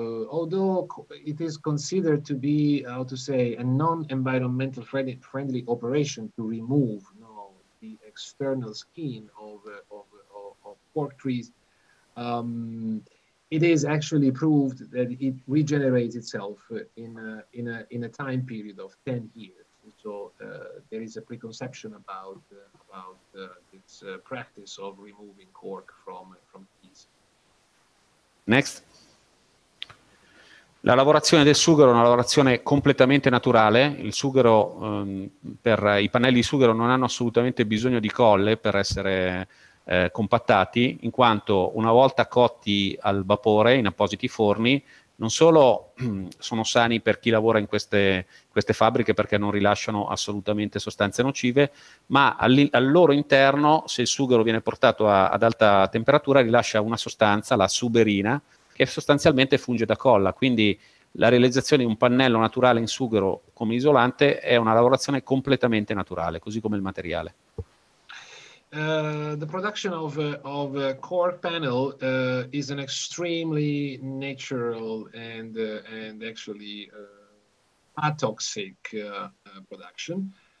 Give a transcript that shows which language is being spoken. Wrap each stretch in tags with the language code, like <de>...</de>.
<en>Although it is considered to be, how to say, a non-environmental friendly operation to remove the external skin of cork trees, it is actually proved that it regenerates itself in a time period of 10 years. So there is a preconception about this practice of removing cork from trees. Next.</en> <it>La lavorazione del sughero è una lavorazione completamente naturale. Il sughero, per i pannelli di sughero non hanno assolutamente bisogno di colle per essere compattati, in quanto una volta cotti al vapore in appositi forni, non solo sono sani per chi lavora in queste fabbriche perché non rilasciano assolutamente sostanze nocive, ma al loro interno, se il sughero viene portato ad alta temperatura, rilascia una sostanza, la suberina, che sostanzialmente funge da colla. Quindi la realizzazione di un pannello naturale in sughero come isolante è una lavorazione completamente naturale, così come il materiale.</it> <en>The production of a cork panel is an extremely natural and actually atoxic production.</en>